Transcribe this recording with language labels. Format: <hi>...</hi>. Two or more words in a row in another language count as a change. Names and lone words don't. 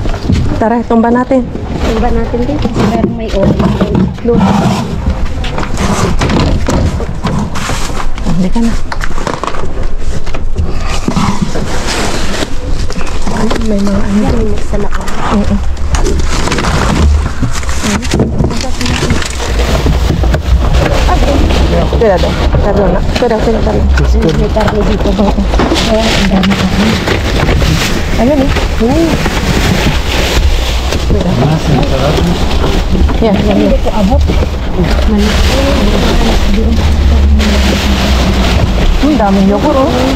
<tl>Tara, tumba natin. Tumba natin dito. Meron may orange. Hindi ka na. May mga ano. Yan, may salak.</tl> <es>Cuidado. Perdona. Cuidado.</es> <tl>May karne dito. Ayan, ang dami karne. Ayun eh. Yan. Hindi ko abot. Ang daming yogurt oh.</tl>